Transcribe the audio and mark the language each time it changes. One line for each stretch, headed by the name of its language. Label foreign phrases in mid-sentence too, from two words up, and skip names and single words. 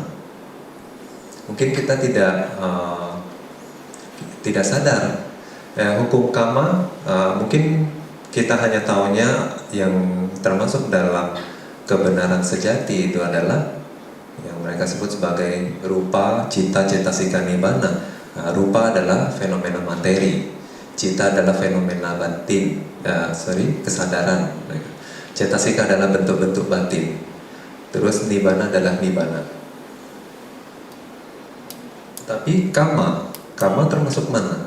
Indonesian: Mungkin kita tidak sadar. Hukum kama mungkin kita hanya tahunya yang termasuk dalam kebenaran sejati itu adalah yang mereka sebut sebagai rupa, cita, cetasika, nibbana. Rupa adalah fenomena materi, cita adalah fenomena batin, kesadaran. Cetasika adalah bentuk-bentuk batin. Terus nibbana adalah nibbana. Tapi kama termasuk mana?